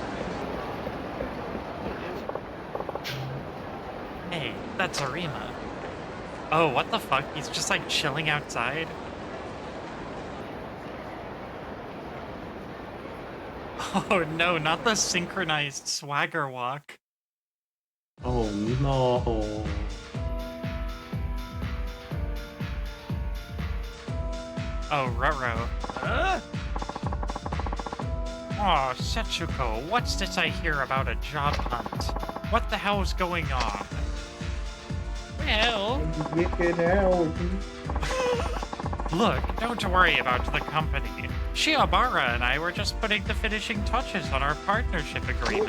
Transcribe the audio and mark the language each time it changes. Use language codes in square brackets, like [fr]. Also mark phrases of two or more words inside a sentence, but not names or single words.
[en] Hey, that's Arima. Oh, what the fuck? He's just like chilling outside? Oh no, not the synchronized swagger walk. Oh no. Oh, ruh-roh. Oh, Setsuko, what's this I hear about a job hunt? What the hell's going on? Well... Get out. Look, don't worry about the company. Shiobara and I were just putting the finishing touches on our partnership agreement.